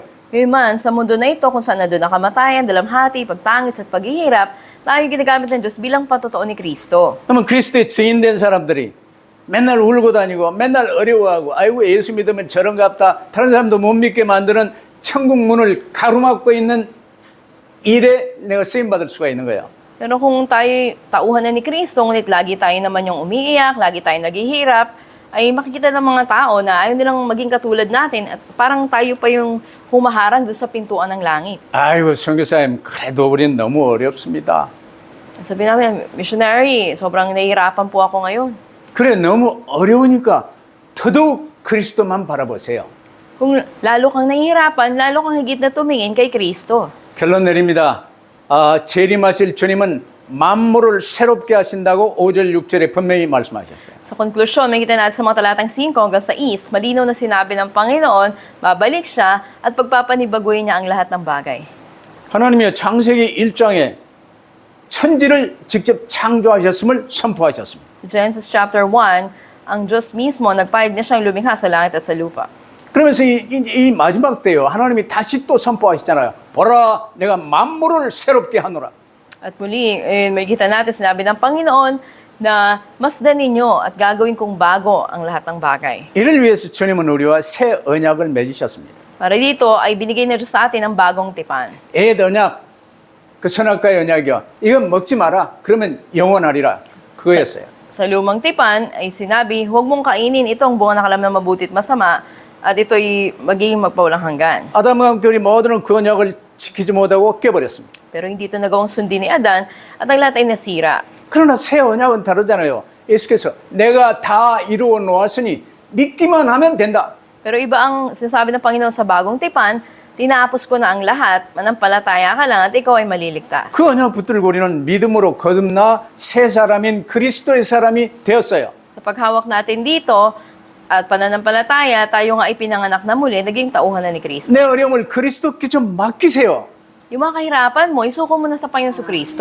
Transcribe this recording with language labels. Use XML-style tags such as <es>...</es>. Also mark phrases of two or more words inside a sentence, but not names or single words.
<tl>Ngayon sa mundo na ito kung saan nandun ang kamatayan, dalamhati, pagtangis at paghihirap, tayo ginagamit ng Diyos bilang patotoo ni Kristo.</tl> <ko>그러면 그리스도의 증인된 사람들이 맨날 울고 다니고 맨날 어려워하고 아이고 예수 믿으면 저런갑다 다른 사람도 못 믿게 만드는 천국 문을 가로막고 있는 일에 내가 쓰임받을 수가 있는 거예요.</ko> <tl>Pero kung tayo tauhan na ni Kristo, ngunit lagi tayo naman yung umiiyak, lagi tayo naghihirap, ay makikita ng mga tao na ayaw nilang maging katulad natin at parang tayo pa yung humaharang doon sa pintuan ng langit.</tl> <ko>아이고 선교사님 그래도 우리는 너무 어렵습니다.</ko> <tl>Sabi namin, missionary, sobrang nahihirapan po ako ngayon.</tl> <ko>그래 너무 어려우니까 더더욱 그리스도만 바라보세요.</ko> <tl>Kung lalo kang nahihirapan, lalo kang higit na tumingin kay Kristo.</tl> <ko>결론 내립니다. 재림하실 주님은 만물을 새롭게 하신다고 5절 6절에 분명히 말씀하셨어요.</ko> <tl>Sa konklusyon, makikita natin sa mga talatang 5 hanggang 6, malinaw na sinabi ng Panginoon, babalik siya at pagpapanibaguhin niya ang lahat ng bagay.</tl> <ko>하나님이 창세기 1장에 천지를 직접 창조하셨음을 선포하셨습니다.</ko> <tl>Sa Genesis chapter 1, ang Diyos mismo nagpahayag na siyang lumikha sa langit at sa lupa.</tl> <ko>그러면서 이 마지막 때요, 하나님이 다시 또 선포하시잖아요. 보라, 내가 만물을 새롭게 하노라.</ko> <tl>At muli, makikita natin sinabi ng Panginoon na masdan ninyo at gagawin kong bago ang lahat ng bagay.</tl> <ko>이를 위해서 주님은 우리와 새 언약을 맺으셨습니다.</ko> <tl>Para dito ay binigay na Diyos sa atin ang bagong tipan.</tl> <ko>옛 언약, 그 선악과의 언약이요. 이건 먹지 마라. 그러면 영원하리라. 그거였어요.</ko> <tl>Sa lumang tipan ay sinabi, huwag mong kainin itong buong nakalam na mabuti at masama at ito'y magiging magpawalang hanggan.</tl> <ko>아담과 함께 우리 모두는 그 언약을 지키지 못하고 깨버렸습니다.</ko> <tl>Pero hindi ito nagawang sundin ni Adan at ang lahat ay nasira.</tl> <ko>그러나 새 언약은 다르잖아요. 예수께서 내가 다 이루어 놓았으니 믿기만 하면 된다.</ko> <tl>Pero iba ang sinasabi ng Panginoon sa bagong tipan, tinapos ko na ang lahat, manampalataya ka lang at ikaw ay maliligtas.</tl> <ko>그 언약 붙들고 우리는 믿음으로 거듭나 새 사람인 그리스도의 사람이 되었어요.</ko> <tl>Sa paghawak natin dito at pananampalataya, tayo nga ay pinanganak na muli, naging tauhan na ni Kristo.</tl> <ko>내 어려움을 그리스도께 좀 맡기세요.</ko> <tl>Yung mga kahirapan mo, isuko mo na sa Panginoon Kristo.</tl>